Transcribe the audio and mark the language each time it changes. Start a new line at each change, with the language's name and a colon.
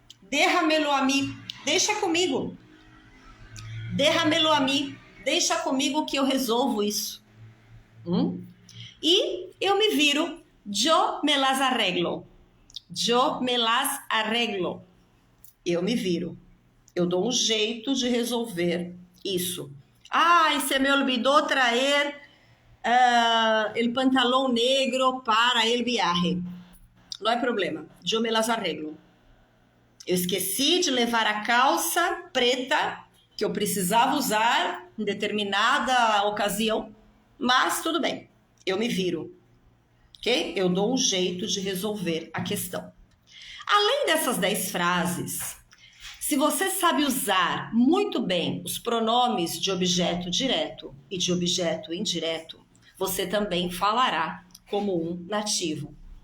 Spanish: Déjamelo a mí.
Portuguese: Deixa comigo.
Spanish: Déjamelo a mí.
Portuguese: Deixa comigo que eu resolvo isso. E eu me viro.
Spanish: Yo me las arreglo. Yo me las arreglo.
Portuguese: Eu me viro. Eu dou um jeito de resolver isso.
Spanish: Ai, se me olvidou traer el pantalón negro para el viaje.
Portuguese: Não é problema.
Spanish: Yo me las arreglo.
Portuguese: Eu esqueci de levar a calça preta que eu precisava usar em determinada ocasião, mas tudo bem, eu me viro, ok? Eu dou um jeito de resolver a questão. Além dessas 10 frases, se você sabe usar muito bem os pronomes de objeto direto e de objeto indireto, você também falará como um nativo.